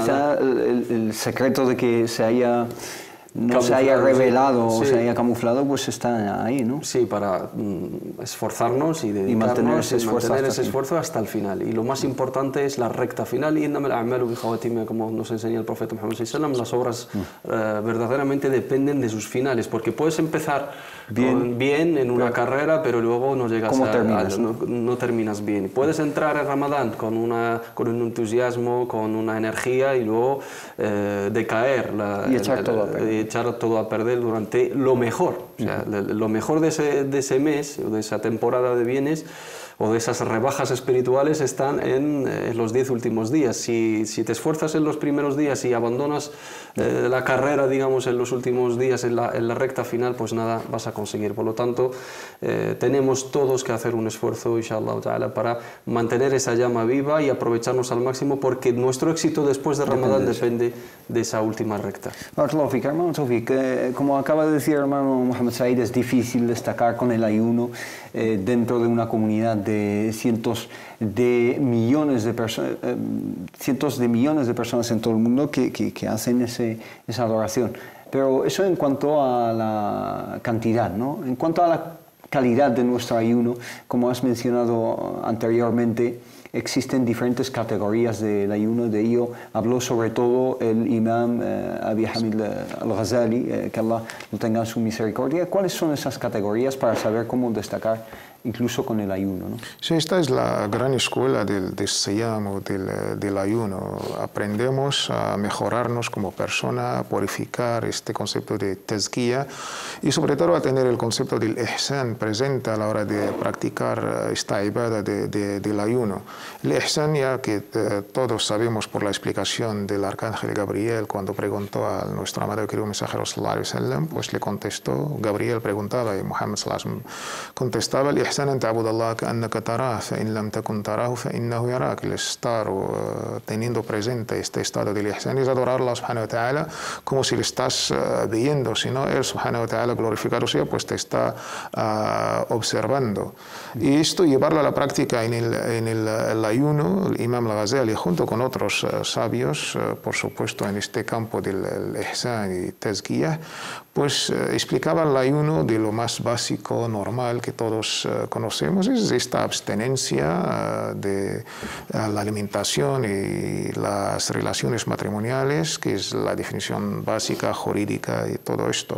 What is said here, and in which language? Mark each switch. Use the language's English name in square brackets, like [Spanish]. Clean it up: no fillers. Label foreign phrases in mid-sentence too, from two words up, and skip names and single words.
[Spanish] Quizá el secreto de que se haya no se haya revelado o se haya camuflado, pues está ahí, ¿no? Sí, para esforzarnos y dedicarnos mantener ese esfuerzo hasta el final. Y lo más importante es la recta final, y como nos enseña el profeta Muhammad [Arabic] صلى الله عليه وسلم, [Spanish] las obras verdaderamente dependen de sus finales, porque puedes empezar bien en una carrera, pero luego no llegas no terminas bien. Puedes entrar en Ramadán con un entusiasmo, con una energía, y luego decaer y echar todo a perder durante lo mejor. O sea, lo mejor de ese mes o de esa temporada de bienes o de esas rebajas espirituales están en los 10 últimos días. Si te esfuerzas en los primeros días y abandonas la carrera, digamos, en los últimos días, en la recta final, pues nada vas a conseguir. Por lo tanto, tenemos todos que hacer un esfuerzo, [Arabic] إن شاء الله تعالى, [Spanish] para mantener esa llama viva y aprovecharnos al máximo, porque nuestro éxito después de Ramadán depende de esa última recta. Hermano Tawfiq, como acaba de decir hermano Mohamed Said, es difícil destacar con el ayuno dentro de una comunidad de cientos de millones de personas en todo el mundo que hacen esa adoración. Pero eso en cuanto a la cantidad, ¿no? En cuanto a la calidad de nuestro ayuno, como has mencionado anteriormente, existen diferentes categorías del ayuno. De ello habló sobre todo el imam Abi Hamid al-Ghazali, que Allah lo tenga en su misericordia. ¿Cuáles son esas categorías para saber cómo destacar incluso con el ayuno, ¿no? Sí, esta es la gran escuela del siyam o del ayuno. Aprendemos a mejorarnos como persona, a purificar este concepto de tazkiya y sobre todo a tener el concepto del ihsan presente a la hora de practicar esta ibada del ayuno. El ihsan, ya que todos sabemos por la explicación del arcángel Gabriel cuando preguntó a nuestro amado y querido mensajero [Arabic] صلى الله عليه وسلم, [Spanish] pues le contestó, Gabriel preguntaba y Muhammad [Arabic] صلى الله عليه وسلم [Spanish] contestaba, el [Arabic] الإحسان أن تعبد الله كأنك تراه فإن لم تكن تراه فإنه يراك. [Spanish] El estar teniendo presente este estado del ihsan es adorar a Allah [Arabic] سبحانه وتعالى [Spanish] como si le estás viendo, si no, él [Arabic] سبحانه وتعالى [Spanish] glorificado sea, pues te está observando. Y esto llevarlo a la práctica en el ayuno, el imam al-Ghazali junto con otros sabios, por supuesto en este campo del ihsan y tazkiyah, pues explicaba el ayuno de lo más básico, normal, que todos conocemos, es esta abstenencia de la alimentación y las relaciones matrimoniales, que es la definición básica, jurídica y todo esto.